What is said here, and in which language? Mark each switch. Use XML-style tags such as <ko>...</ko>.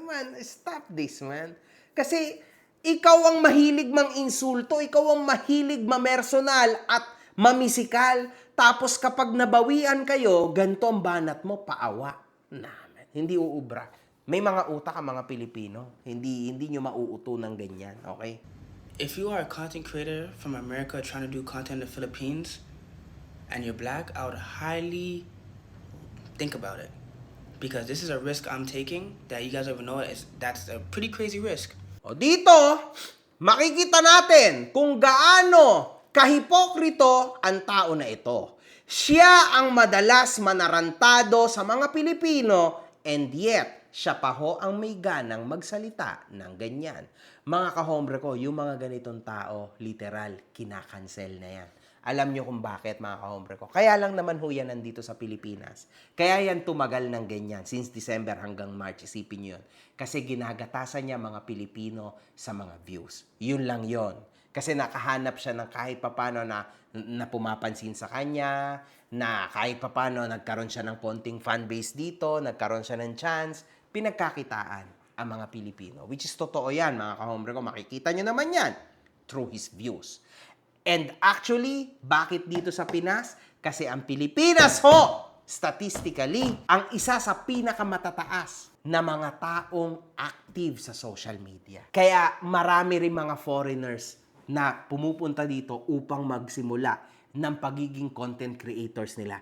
<en>Man, stop this, man.</en> <tl>Kasi ikaw ang mahilig mang insulto, ikaw ang mahilig mamersonal at mamisikal. Tapos kapag nabawian kayo, ganito ang banat mo, paawa. Man, hindi uubra. May mga utak ang mga Pilipino. Hindi nyo mauuto ng ganyan, okay?</tl> <en>If you are a content creator from America trying to do content in the Philippines and you're black, I would highly think about it. Because this is a risk I'm taking that you guys don't even know that's a pretty crazy risk.</en> <tl>O dito, makikita natin kung gaano kahipokrito ang tao na ito. Siya ang madalas manarantado sa mga Pilipino and yet, siya pa ho ang may ganang magsalita ng ganyan. Mga kahombre ko, yung mga ganitong tao, literal, kinakancel na yan. Alam nyo kung bakit, mga kahombre ko. Kaya lang naman ho yan nandito sa Pilipinas. Kaya yan tumagal ng ganyan, since December hanggang March, isipin nyo yun. Kasi ginagatasan niya mga Pilipino sa mga views. Yun lang yon. Kasi nakahanap siya ng kahit papano na pumapansin sa kanya, na kahit papano nagkaroon siya ng konting fanbase dito, nagkaroon siya ng chance, pinagkakitaan ang mga Pilipino. Which is totoo yan, mga kahombre ko. Makikita nyo naman yan through his views.</tl> <en>And actually,</en> <tl>bakit dito sa Pinas? Kasi ang Pilipinas ho, statistically, ang isa sa pinakamatataas na mga taong active sa social media. Kaya marami rin mga foreigners na pumupunta dito upang magsimula ng pagiging content creators nila.</tl>